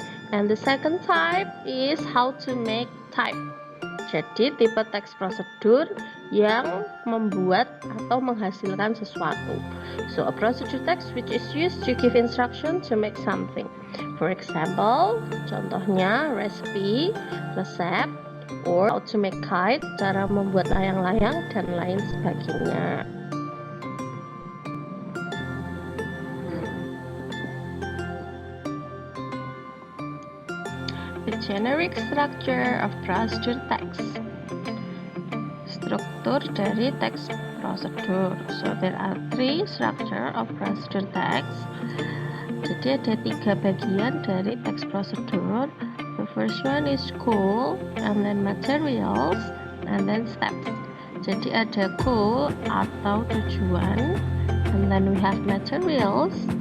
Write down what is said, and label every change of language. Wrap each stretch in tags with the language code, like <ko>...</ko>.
<en>And the second type is how to make type.</en> <id>Jadi tipe text procedure yang membuat atau menghasilkan sesuatu.</id> <en>So a procedure text which is used to give instruction to make something. For example,</en> <id>contohnya</id> <en>recipe, resep, or how to make kite,</en> <id>cara membuat layang-layang dan lain sebagainya.</id> <en>The generic structure of procedure text.</en> <id>Struktur dari text procedure.</id> <en>So there are three structure of procedure text.</en> <id>Jadi ada tiga bagian dari text procedure.</id> <en>The first one is goal, and then materials, and then steps.</en> <id>Jadi ada goal atau tujuan,</id> <en>and then we have materials.</en>